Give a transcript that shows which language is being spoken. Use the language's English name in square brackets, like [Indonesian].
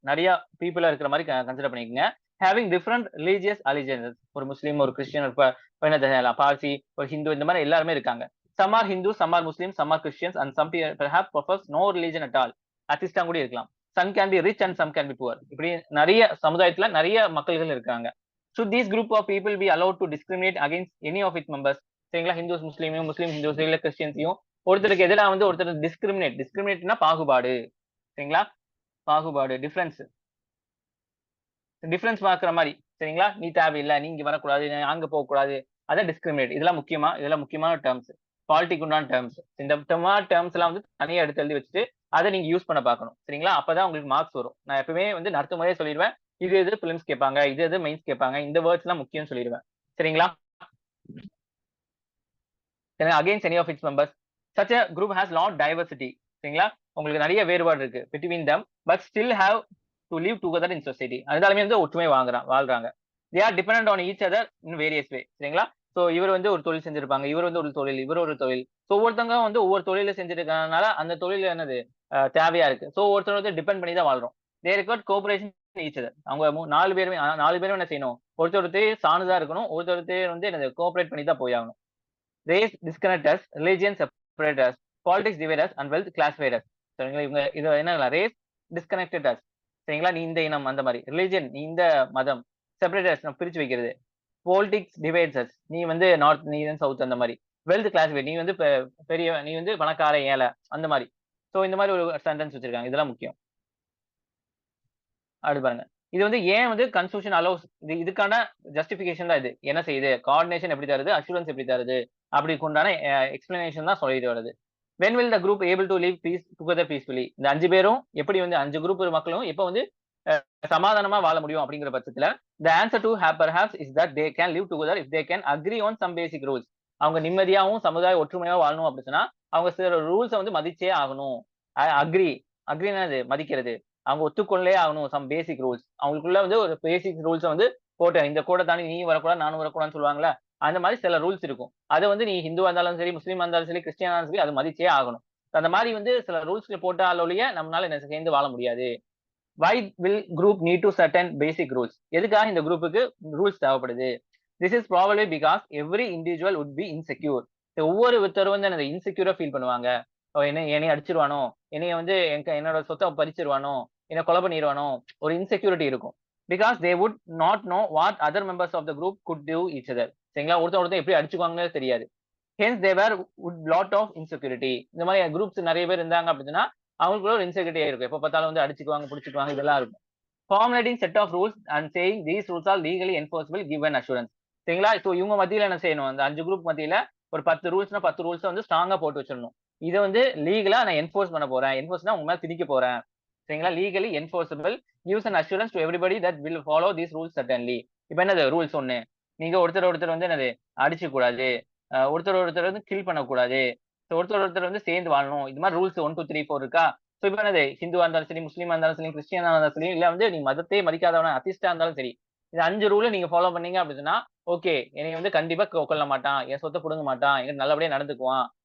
[Tamil] நிறைய பீப்பிளா இருக்கிற மாதிரி கன்சிடர் பண்ணிக்கங்க. [English] having different religious allegiances. [Tamil] ஒரு முஸ்லீம், ஒரு கிறிஸ்டியன், ஒரு என்னது பார்சி, ஒரு ஹிந்து, இந்த மாதிரி எல்லாருமே இருக்காங்க. [English] some are Hindus, some are Muslims, some are Christians and some perhaps profess no religion at all. [Tamil] அத்திஸ்டா கூட இருக்கலாம். [English] some can be rich and some can be poor. [Tamil] இப்படி நிறைய சமுதாயத்துல நிறைய மக்கள்கள் இருக்காங்க. [English] should these group of people be allowed to discriminate against any of its members? [Tamil] சரிங்களா? Hindus முஸ்லீமையும், முஸ்லீம் Hindus இல்ல கிறிஸ்டியன்ஸையும் ஒருத்தருக்கு எதிராக வந்து ஒருத்தர் டிஸ்கிரிமினேட்னா பாகுபாடு. சரிங்களா? பாகுபாடு, டிஃபரன்ஸ் பார்க்குற மாதிரி. சரிங்களா? நீ தேவையில்லை, நீ இங்க வரக்கூடாது, நீ அங்க போகக்கூடாது, அதான் டிஸ்கிரிமினேட். இதெல்லாம் முக்கியமான டேர்ம்ஸ், பாலிட்டிக் உண்டான டேர்ம்ஸ். இந்த டேர்ம்ஸ் எல்லாம் வந்து தனியா எடுத்து எழுதி வச்சுட்டு அதை நீங்க யூஸ் பண்ண பார்க்கணும். சரிங்களா? அப்பதான் உங்களுக்கு மார்க்ஸ் வரும். நான் எப்பவுமே வந்து நடத்தும் முறையே சொல்லிடுவேன், இது பிலிம்ஸ் கேட்பாங்க, இது மெயின்ஸ் கேட்பாங்க, இந்த வேர்ட்ஸ் எல்லாம் முக்கியம் சொல்லிடுவேன். சரிங்களா? [English] Against any of its members such a group has lot diversity. [Tamil] சரிங்களா? உங்களுக்கு நிறைய வேறுபாடு இருக்கு [English] between them but still have to live together in society. [Tamil] அதனாலுமே வந்து ஒற்றுமை வாழ்றாங்க. [English] they are dependent on each other in various way. [Tamil] சரிங்களா? சோ இவர் வந்து ஒரு தொழில் செஞ்சிருப்பாங்க, இவர் வந்து ஒரு தொழில், இவர் ஒரு தொழில். சோ ஒவ்வொருத்தவங்க வந்து ஒவ்வொரு தொழில செஞ்சிருக்கனால அந்த தொழில் என்னது தேவையா இருக்கு. சோ ஒருத்தர் வந்து டிபெண்ட் பண்ணி தான் வாழ்றோம். [English] they require cooperation in each other. [Tamil] அவங்க நாலு பேருமே என்ன செய்யணும், ஒருத்தர் சாணுதா இருக்கணும், ஒருத்தர் வந்து என்னது கோஆபரேட் பண்ணி தான் போயாகணும். [English] race disconnect us, religion separate us, politics divide us and wealth classify us. [Tamil] சரிங்களா? இவங்க இது என்ன ரேஸ் டிஸ்கனெக்டட் us. சரிங்களா? நீ இந்த இனம் அந்த மாதிரி, ரிலிஜன் நீ இந்த மதம், செப்பரேட் us நம்ம பிரிச்சு வைக்கிறது, பாலிடிக்ஸ் டிவைட்ஸ் us நீ வந்து நார்த், நீ சவுத் அந்த மாதிரி, வெல்த் கிளாஸிஃபை நீ வந்து பெரிய, நீ வந்து பணக்கார ஏழை அந்த மாதிரி. சோ இந்த மாதிரி ஒரு சென்டென்ஸ் வச்சிருக்காங்க. இதெல்லாம் முக்கியம். அடுத்து பாருங்க. இது வந்து ஏன் வந்து கன்ஸ்டிடியூஷன் அலோவ்ஸ், இதுக்கான ஜஸ்டிபிகேஷன் தான் இது. என்ன செய்யுது, கோஆர்டினேஷன் எப்படி தருது, அஷூரன்ஸ் எப்படி தருது, அப்படிக்கு உண்டான எக்ஸ்பிளனேஷன் தான் சொல்லிட்டு வருது. [English] when will the group able to live together peacefully? [Tamil] இந்த 5 பேரும் எப்படி வந்து 5 குரூப் மக்களும் எப்ப வந்து சமாதானமா வாழ முடியும் அப்படிங்கிற பட்சத்துல [English] the answer to perhaps is that they can live together if they can agree on some basic rules. [Tamil] அவங்க நிம்மதியாவும் சமுதாய ஒற்றுமையாவும் வாழணும் அப்படின்னா அவங்க சில ரூல்ஸை வந்து மதிச்சே ஆகணும். அக்ரினா மதிக்கிறது, அவங்க ஒத்துக்கொள்ளே ஆகணும். சம் பேசிக் ரூல்ஸ், அவங்களுக்குள்ள வந்து ஒரு பேசிக் ரூல்ஸை வந்து போட்டு, இந்த கூட தாண்டி நீ வரக்கூடாது நானும் வரக்கூடாதுன்னு சொல்லுவாங்களா, அந்த மாதிரி சில ரூல்ஸ் இருக்கும். அதை வந்து நீ ஹிந்துவா இருந்தாலும் சரி, முஸ்லீமா இருந்தாலும் சரி, கிறிஸ்டியனா இருந்தாலும் சரி, அது மதிச்சே ஆகணும். அந்த மாதிரி வந்து சில ரூல்ஸ் போட்டாலொழிய நம்மளால என்ன சேர்ந்து வாழ முடியாது. [English] why will group need to certain basic rules? [Tamil] எதுக்காக இந்த குரூப்புக்கு ரூல்ஸ் தேவைப்படுது? [English] this is probably because every individual would be insecure. [Tamil] ஒவ்வொருத்தரும் வந்து அந்த இன்செக்யூரா ஃபீல் பண்ணுவாங்க. என்னை அடிச்சிருவானோ, என்னைய வந்து என்னோட சொத்தை பறிச்சிருவானோ, என்ன கொலை பண்ணிடுவானோ, ஒரு இன்செக்யூரிட்டி இருக்கும். [English] because they would not know what other members of the group could do each other. [Tamil] சரிங்களா? ஒருத்தர் எப்படி அடிச்சுக்குவாங்கன்னு தெரியாது. [English] hence they were would lot of insecurity. [Tamil] இந்த மாதிரி குரூப்ஸ் நிறைய பேர் இருந்தாங்க அப்படின்னா அவங்களுக்குள்ள ஒரு இன்செக்யூரிட்டியா இருக்கும். எப்ப பார்த்தாலும் வந்து அடிச்சுக்குவாங்க, பிடிச்சிக்குவாங்க, இதெல்லாம் இருக்கும். [English] formulating set of rules and saying these rules are legally enforceable give an assurance. [Tamil] சரிங்களா? சோ இவங்க மத்தியில என்ன செய்யணும், அந்த 5 குரூப் மத்தியில ஒரு 10 ரூல்ஸ்னா 10 ரூல்ஸ் வந்து ஸ்ட்ராங்கா போட்டு வச்சிடணும். இதை வந்து லீகலா நான் என்போர்ஸ் பண்ண போறேன், என்போர்ஸ்னா உங்க மேல திணிக்க போறேன். சரிங்களா? [English] Legally enforceable gives an assurance to everybody that will follow these rules certainly. [Tamil] இப்ப என்னது ரூல்ஸ் ஒண்ணு, நீங்க ஒருத்தர் வந்து என்னது அடிச்சு கூடாது, ஒருத்தர் வந்து கில் பண்ணக்கூடாது, ஒருத்தர் வந்து சேர்ந்து வாழணும். இது மாதிரி ரூல்ஸ் 1 2 3 4 இருக்கா? சோ இப்ப என்னது ஹிந்துவா இருந்தாலும் சரி, முஸ்லீமா இருந்தாலும் சரி, கிறிஸ்டியனா இருந்தாலும் சரி, இல்ல வந்து நீ மதத்தையே மதிக்காதவன அத்திஸ்டா இருந்தாலும் சரி, இது 5 ரூல நீங்க ஃபாலோ பண்ணீங்க அப்படின்னா ஓகே, என்னை வந்து கண்டிப்பா கொல்ல மாட்டான், என் சொத்தை புடுங்க மாட்டான், எனக்கு நல்லபடியா நடந்துக்குவான்.